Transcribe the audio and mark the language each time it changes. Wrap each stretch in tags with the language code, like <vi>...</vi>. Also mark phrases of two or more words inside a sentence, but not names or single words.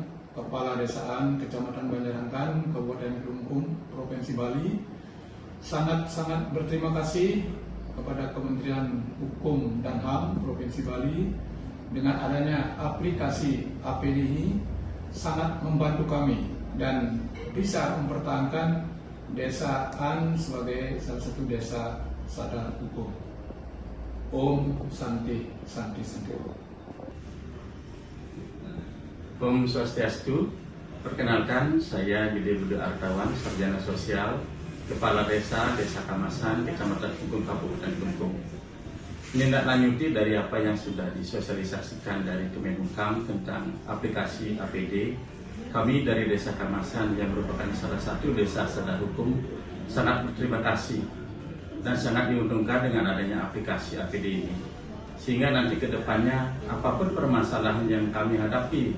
<id>Kepala Desaan Kecamatan Banjarangkan, Kabupaten Kelungkung, Provinsi Bali, sangat-sangat berterima kasih kepada Kementerian Hukum dan HAM Provinsi Bali. Dengan adanya aplikasi APD ini sangat membantu kami dan bisa mempertahankan desaan sebagai salah satu desa sadar hukum.</id> <sa>Om Santi Santi Santi Om.</sa> <ban>Om Swastiastu,</ban> <id>perkenalkan saya Yudi Budi Artawan, Sarjana Sosial, Kepala Desa Kamasan, Kecamatan Kelungkung, Kabupaten Kelungkung. Menindaklanjuti dari apa yang sudah disosialisasikan dari Kemenhukam tentang aplikasi APD, kami dari Desa Kamasan yang merupakan salah satu desa sadar hukum sangat berterima kasih dan sangat diuntungkan dengan adanya aplikasi APD ini, sehingga nanti ke depannya apapun permasalahan yang kami hadapi</id>